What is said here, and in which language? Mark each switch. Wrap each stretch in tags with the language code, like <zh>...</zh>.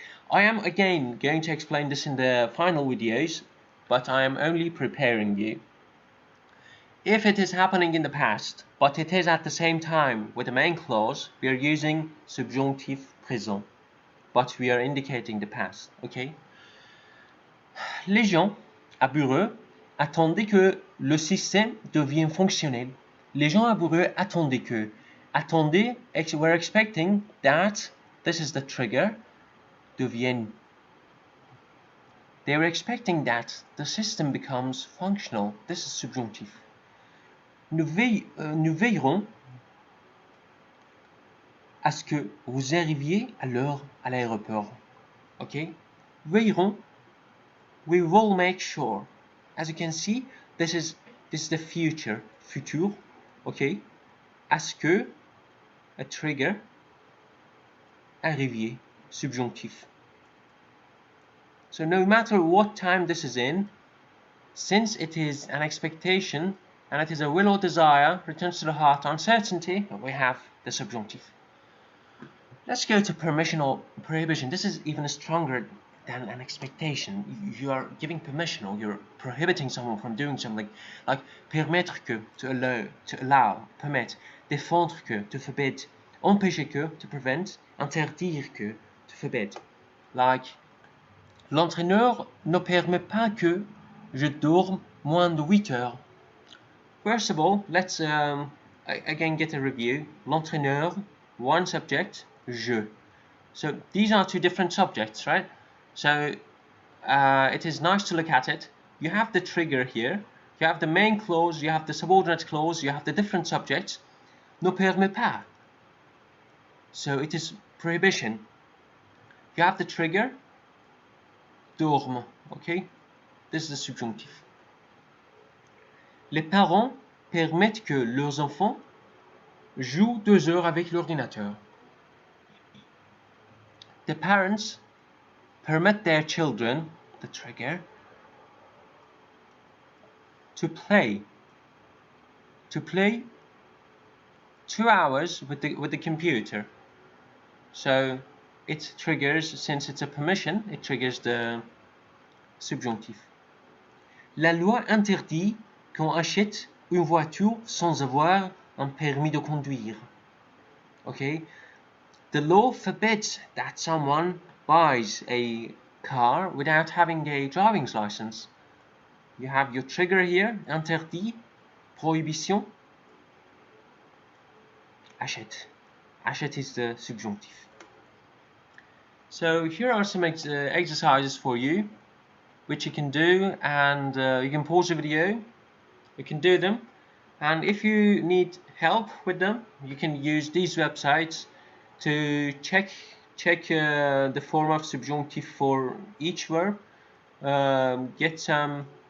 <en>I am again going to explain this in the final videos, but I am only preparing you. If it is happening in the past, but it is at the same time with the main clause, we are using subjonctif présent, but we are indicating the past, okay?</en> <fr>Les gens amoureux attendaient que le système devienne fonctionnel. Les gens amoureux attendaient que. Attendez,</fr> <en>we're expecting that, this is the trigger, devienne. They were expecting that the system becomes functional. This is subjunctif.</en> <fr>Nous veillerons à ce que vous arriviez à l'heure à l'aéroport.</fr> <en>Okay? Veillerons. We will make sure. As you can see, this is the future. Futur. Okay?</en> <fr>À ce que,</fr> <en>a trigger, arriviez, subjunctif. So no matter what time this is in, since it is an expectation and it is a will or desire, returns to the heart, uncertainty, we have the subjunctive. Let's go to permission or prohibition. This is even stronger than an expectation. You are giving permission, or you're prohibiting someone from doing something, like permettre que, to allow, permit, défendre que, to forbid, empêcher que, to prevent, interdire que, to forbid.</en> <fr>Like, l'entraîneur ne permet pas que je dorme moins de 8 heures.</fr> <en>First of all, let's again get a review. L'entraîneur, one subject, je. So these are two different subjects, right? So it is nice to look at it. You have the trigger here. You have the main clause, you have the subordinate clause, you have the different subjects.</en> <fr>Ne permet pas.</fr> <en>So it is prohibition. You have the trigger, dorme, okay? This is the subjunctive.</en> <fr>Les parents permettent que leurs enfants jouent 2 heures avec l'ordinateur.</fr> <en>The parents permit their children, the trigger, to play 2 hours with the computer. So it triggers, since it's a permission, it triggers the subjonctif.</en> <fr>La loi interdit qu'on achète une voiture sans avoir un permis de conduire.</fr> <en>Okay? The law forbids that someone buys a car without having a driving license. You have your trigger here, interdit, prohibition, achète. Achète is the subjunctif. So here are some exercises for you, which you can do, and you can pause the video, you can do them, and if you need help with them, you can use these websites to check the form of subjunctive for each verb, get some</en>